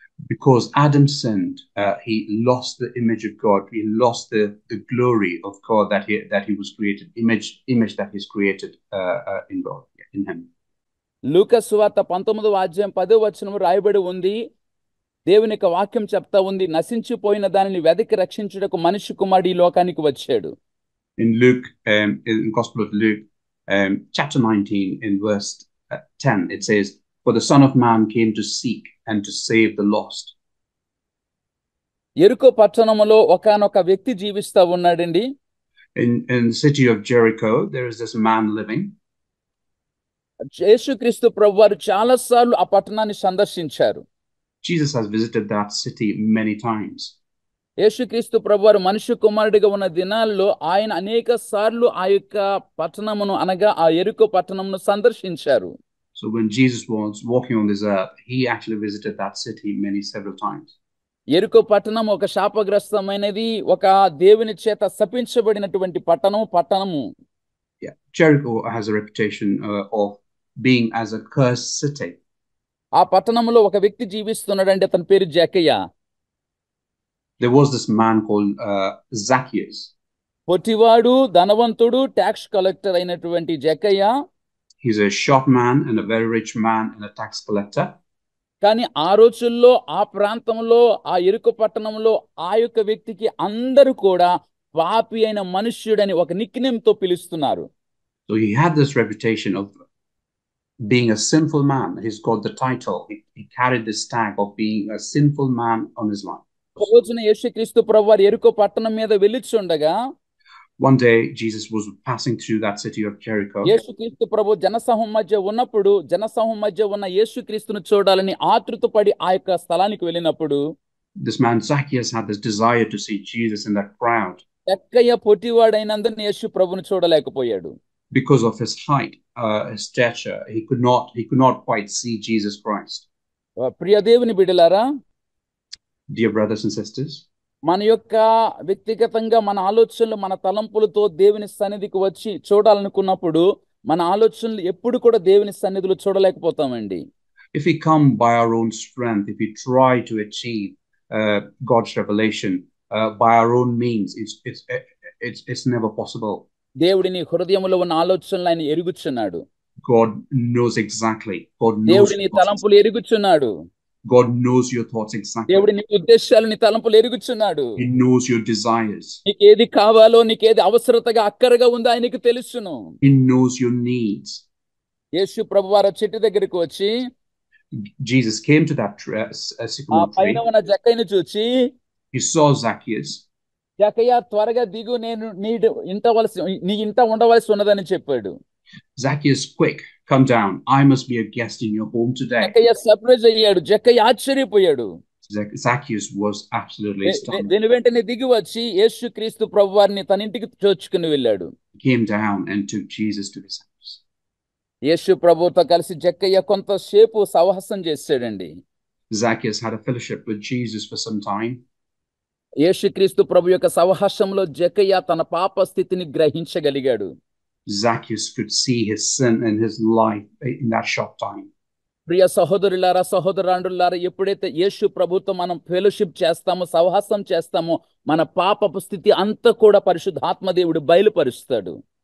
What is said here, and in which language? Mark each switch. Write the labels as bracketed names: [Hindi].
[English] Because Adam sinned, he lost the image of God. He lost the glory of God that he was created, image that he's created in God, in him. [Telugu] లూకా సువార్త 19వ అధ్యాయం 10వ వచనం రాయబడి ఉంది, దేవుని యొక్క వాక్యం చెప్తా ఉంది, నశించిపోయిన దానిని వెదకి రక్షించుటకు మనుష్య కుమారుడు ఈ లోకానికి వచ్చాడు. [English] In Luke, in Gospel of Luke, chapter 19, in verse 10, it says, "For the Son of Man came to seek and to save the lost." [Telugu] యెరికో పట్టణములో ఒకానొక వ్యక్తి జీవిస్తా ఉన్నాడండి. [English] In the city of Jericho, there is this man living. [Telugu] యేసుక్రీస్తు ప్రభువారు చాలా సార్లు ఆ పట్టణాన్ని సందర్శించారు. [English] Jesus has visited that city many times. [Telugu] యేసుక్రీస్తు ప్రభువారు మనుష్య కుమారుడిగా ఉన్న దినాల్లో ఆయన అనేక సార్లు ఆ యొక్క పట్టణమును అనగా ఆ యెరికో పట్టణమును సందర్శించారు. [English] So when Jesus was walking on this earth, he actually visited that city several times. [Telugu] యెరికో పట్టణం ఒక శాపగ్రస్తమైనది, ఒక దేవుని చేత శపించబడినటువంటి పట్టణము. [English] Yeah, Jericho has a reputation of being as a cursed city. [Telugu] ఆ పట్టణంలో ఒక వ్యక్తి జీవిస్తున్నాడంటే అతని పేరు జక్కయ్య. [English] There was this man called Zacchaeus. [Telugu] పొట్టివాడు, ధనవంతుడు, ట్యాక్స్ కలెక్టర్ అయినటువంటి జక్కయ్య. [English] He's a short man and a very rich man and a tax collector. [Telugu] కానీ ఆ రోజుల్లో ఆ ప్రాంతంలో ఆ యెరికో పట్టణంలో ఆ యొక్క వ్యక్తికి అందరూ కూడా పాపి అయిన మనుష్యుడని ఒక నిక్నేమ్ తో పిలుస్తున్నారు. [English] So he had this reputation of being a sinful man. He's got the title. He carried this tag of being a sinful man on his life. [Telugu] ఒక రోజున యేసుక్రీస్తు ప్రభువారు యెరికో పట్టణం మీద వెళ్లిచుండగా [English] one day Jesus was passing through that city of Jericho. [Telugu] యేసుక్రీస్తు ప్రభు జనసమూహం మధ్య ఉన్నప్పుడు జనసమూహం మధ్య ఉన్న యేసుక్రీస్తును చూడాలని ఆతృతపడి ఆ యొక్క స్థలానికి వెళ్ళినప్పుడు [English] this man Zacchaeus had this desire to see Jesus in that crowd. [Telugu] జక్కయ్య పొట్టివాడైనందున యేసు ప్రభువును చూడలేకపోయాడు. [English] Because of his height, his stature, he could not quite see Jesus Christ. [Telugu] ప్రియ దేవుని బిడ్డలారా, [English] dear brothers and sisters, [Telugu] మన యొక్క వ్యక్తిగతంగా మన ఆలోచనలు మన తలంపులతో దేవుని సన్నిధికి వచ్చి చూడాలనుకున్నప్పుడు మన ఆలోచనలు ఎప్పుడు కూడా దేవుని సన్నిధిలో చూడలేకపోతామండి. [English] If we come by our own strength, if we try to achieve God's revelation by our own means, it's never possible. [Telugu] దేవుడి నీ హృదయములో ఉన్న ఆలోచనలు ఆయన ఎరుగుచున్నాడు. [English] God knows exactly. [Telugu] దేవుడి నీ తలంపులు ఎరుగుచున్నాడు. [English] God knows your thoughts exactly. [Telugu] దేవుడి నీ ఉద్దేశాలు నీ తలంపులు ఎరుగుచున్నాడు. [English] He knows your desires. [Telugu] నీకేది కావాలో నీకేది అవసరతగా అక్కరగా ఉందో ఆయనకు తెలుసును. [English] He knows your needs. [Telugu] యేసు ప్రభువారు చెట్టు దగ్గరికి వచ్చి [English] Jesus came to that sycamore tree. [Telugu] పైన ఉన్న జక్కయ్యను చూచి [English] He saw Zacchaeus. [Telugu] జక్కయ్య త్వరగా దిగు, నేను నీ ఇంట ఉండవలసి ఉన్నదని చెప్పాడు. [English] Zacchaeus, quick, come down. I must be a guest in your home today. [Telugu] Jakkayya surprise అయ్యాడు. జక్కయ్య ఆశ్చర్యపోయాడు. [English] Zacchaeus was absolutely stunned. [Telugu] దీని వెంటనే దిగి వచ్చి యేసుక్రీస్తు ప్రభువారిని తన ఇంటికి తోచుకుని వెళ్ళాడు. [English] Came down and took Jesus to his house. [Telugu] యేసు ప్రభువుతో కలిసి జక్కయ్య కొంతసేపు సహవాసం చేశాడండి. [English] Zacchaeus had a fellowship with Jesus for some time. [Telugu] యేసుక్రీస్తు ప్రభు యొక్క సహవాసంలో జక్కయ్య తన పాప స్థితిని గ్రహించగలిగాడు. [English] Zacchaeus could see his sin in his life in that short time. [Telugu] ప్రియ సహోదరులారా, సహోదరాండ్రులారా, ఎప్పుడైతే యేసు ప్రభుతో మనం ఫెలోషిప్ చేస్తామో, సహవాసం చేస్తామో, మన పాపపు స్థితి అంతా కూడా పరిశుద్ధాత్మ దేవుడు బయలుపరుస్తాడు.